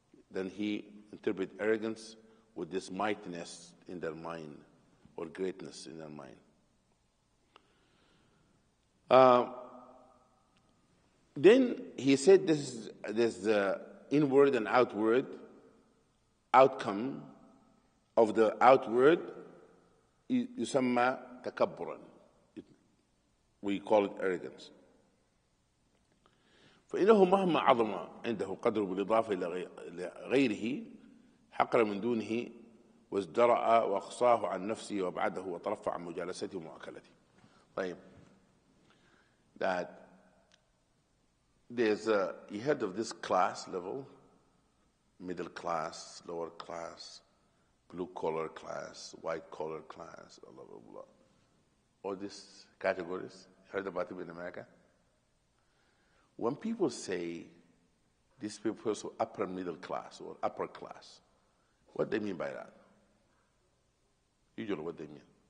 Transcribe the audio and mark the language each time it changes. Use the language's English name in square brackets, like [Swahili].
[English] Then he interpret arrogance with this mightiness in their mind or greatness in their mind. Then he said there's the inward and outward outcome of the outward [Arabic] يسمى تكبرا. [English] We call it arrogance. [Arabic] فإنه مهما عظم عنده قدره بالإضافة إلى غيره حقر من دونه وازدرأ وأقصاه عن نفسه وأبعده وترفع عن مجالسته ومؤاكلته. طيب. [English] That there's you heard of this class level, middle class, lower class, blue collar class, white collar class, blah, blah, blah. All these categories, heard about it in America? When people say these people are upper middle class or upper class, what they mean by that? Usually what they mean?